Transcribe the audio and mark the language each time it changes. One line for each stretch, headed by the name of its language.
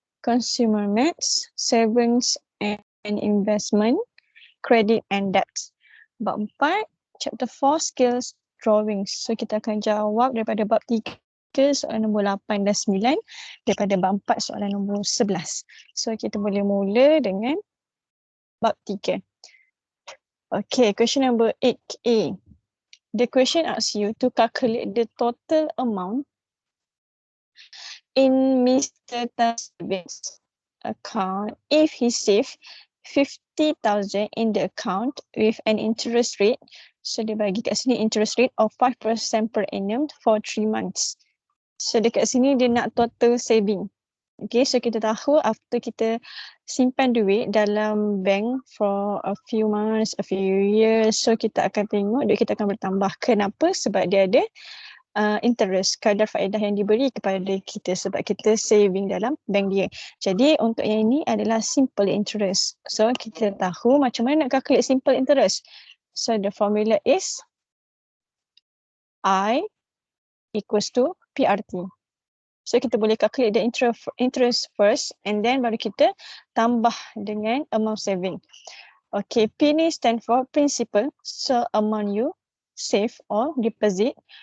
English: Consumer Maths, Savings and Investment, Credit and Debt. Bab 4, Chapter 4, Skills Drawing.
Malay: So kita akan jawab daripada bab 3, soalan nombor 8 dan 9, daripada bab 4, soalan nombor 11. So kita boleh mula dengan bab 3.
English: Okay, question number 8A. The question asks you to calculate the total amount in Mr. Tan's savings account if he saved 50,000 in the account with an interest rate.
Malay: So dia bagi kat sini
English: interest rate of 5% per annum for 3 months.
Malay: So dekat sini dia nak total saving. Okay, so kita tahu after kita simpan duit dalam bank
English: for a few months, a few years,
Malay: so kita akan tengok duit kita akan bertambah. Kenapa? Sebab dia ada interest, kadar faedah yang diberi kepada kita sebab kita saving dalam bank dia. Jadi untuk yang ini adalah simple interest. So kita tahu macam mana nak calculate simple interest.
English: So the formula is I equals to PRT.
Malay: So kita boleh calculate
English: the interest first and then
Malay: baru kita tambah dengan amount saving.
English: Okay, P ni stand for principal, so amount you save or deposit.